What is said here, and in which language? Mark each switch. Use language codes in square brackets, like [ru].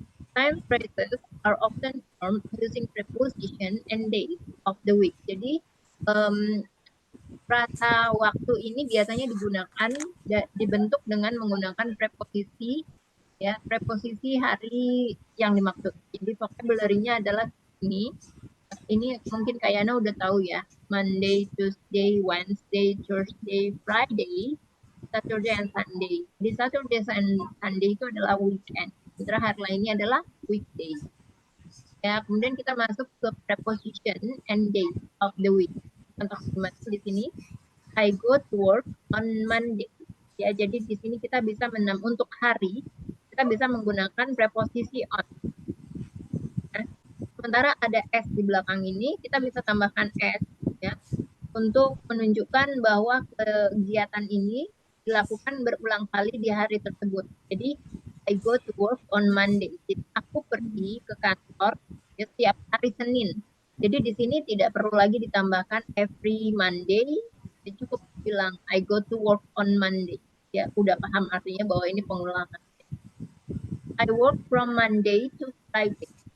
[en] Time phrases are often formed using preposition and days of the week. [id] Jadi frasa waktu ini biasanya dibentuk dengan menggunakan preposisi ya, preposisi hari yang dimaksud. Jadi vocabulary-nya adalah ini mungkin Kayana udah tahu ya. [en] Monday, Tuesday, Wednesday, Thursday, Friday, Saturday, and Sunday. [id] Di Saturday and Sunday itu adalah weekend. Sementara hari lainnya adalah weekday. [en] Ya, kemudian kita masuk ke preposition and day of the week. Contoh kalimat di sini, I go to work on Monday. [id] Ya, jadi di sini kita bisa untuk hari kita bisa menggunakan preposisi on. Sementara ada S di belakang ini, kita bisa tambahkan S ya untuk menunjukkan bahwa kegiatan ini dilakukan berulang kali di hari tersebut. Jadi I go to work on Monday. Jadi aku pergi ke kantor ya, setiap hari Senin. Jadi di sini tidak perlu lagi ditambahkan every Monday. [en] Ya, cukup bilang I go to work on Monday. [id] Ya udah paham artinya bahwa ini pengulangan. [en] I work from Monday to Friday.